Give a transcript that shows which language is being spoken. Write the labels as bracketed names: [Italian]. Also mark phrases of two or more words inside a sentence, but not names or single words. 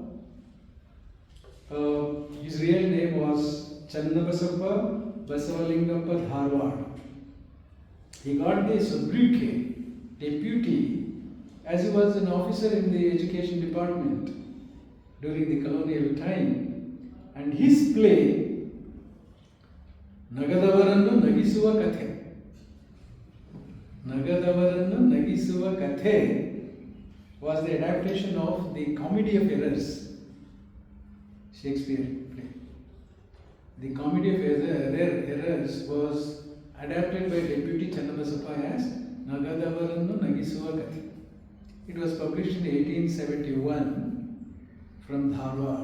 [English] His real name was Channabasappa Basavalingappa Dharwad. He got the sobriquet Deputy as he was an officer in the education department during the colonial time, and his play ನಗದವರನ್ನು ನಗಿಸುವ ಕಥೆ. ನಗದವರನ್ನು ನಗಿಸುವ ಕಥೆ was the adaptation of the Comedy of Errors Shakespeare play. The Comedy of Errors was adapted by Deputy Channabasappa as Nagadavaranu Nagisuva Kathe. It was published in 1871 from Dharwad.